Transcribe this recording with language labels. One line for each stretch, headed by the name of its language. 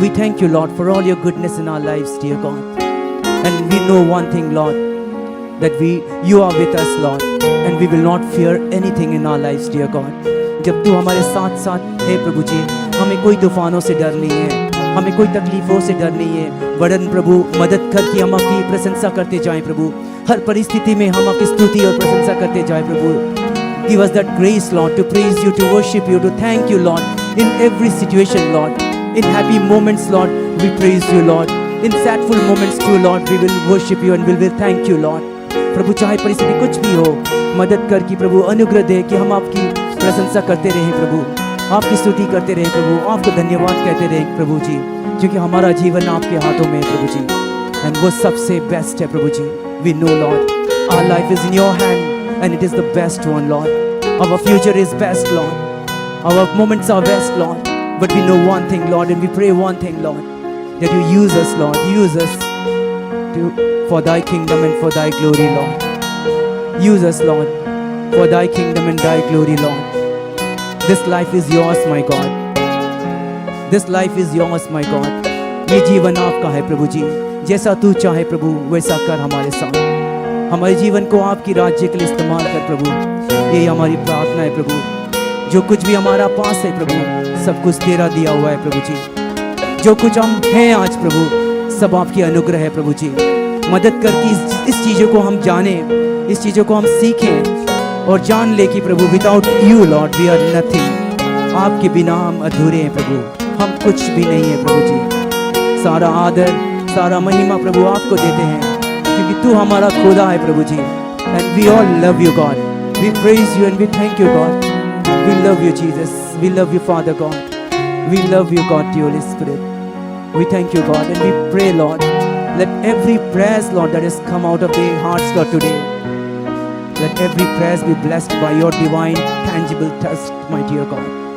English: We thank you Lord for all your goodness in our lives dear God, and we know one thing Lord, that you are with us Lord, and we will not fear anything in our lives dear God।
Hindi: जब तू हमारे साथ साथ है प्रभु जी, हमें कोई तूफानों से डर नहीं है, हमें कोई तकलीफों से डर नहीं है। वरन प्रभु मदद करके हम आपकी प्रशंसा करते जाएं प्रभु, हर परिस्थिति में हम आपकी स्तुति और प्रशंसा करते जाएं प्रभु।
English: Give us that grace Lord to praise you, to worship you, to thank you Lord in every situation Lord। In happy moments Lord we praise you Lord, in sadful moments too Lord we will worship you and we will thank you Lord।
Hindi: प्रभु चाहे परिस्थिति कुछ भी हो, मदद कर कि प्रभु अनुग्रह दे कि हम आपकी प्रशंसा करते रहें प्रभु, आपकी स्तुति करते रहें प्रभु, आपको धन्यवाद कहते रहें प्रभु जी, क्योंकि हमारा जीवन आपके हाथों में है प्रभु जी,
English: and वो सबसे best है
Hindi: प्रभु जी।
English: We know Lord our life is in your hand and it is the best one Lord, our future is best Lord, our moments are best Lord, but we know one thing Lord and we pray one thing Lord, that you use us Lord, use us for thy kingdom and for thy glory Lord। Use us Lord for thy kingdom and thy glory Lord। This life is yours my God, this life is yours my God।
Hindi: ये जीवन आपका है प्रभु जी, जैसा तू चाहे प्रभु वैसा कर हमारे साथ, हमारे जीवन को आपकी राज्य के लिए इस्तेमाल कर प्रभु। ये हमारी प्रार्थना है प्रभु। जो कुछ भी हमारा पास है प्रभु सब कुछ तेरा दिया हुआ है प्रभु जी। जो कुछ हम हैं आज प्रभु सब आपकी अनुग्रह है प्रभु जी। मदद करके इस चीज़ों को हम जाने, इस चीज़ों को हम सीखें और जान ले कि प्रभु
English: Without you Lord we are nothing.
Hindi: आपके बिना हम अधूरे हैं प्रभु, हम कुछ भी नहीं है प्रभु जी। सारा आदर सारा महिमा प्रभु आपको देते हैं, क्योंकि तू हमारा खुदा है प्रभु जी।
English: And we all love you God, we praise you and we thank you God. We love you Jesus, we love you Father God, we love you God the Holy Spirit. We thank you God and we pray Lord, let every prayer Lord that has come out of their hearts Lord today, let every prayer be blessed by your divine tangible touch my dear God।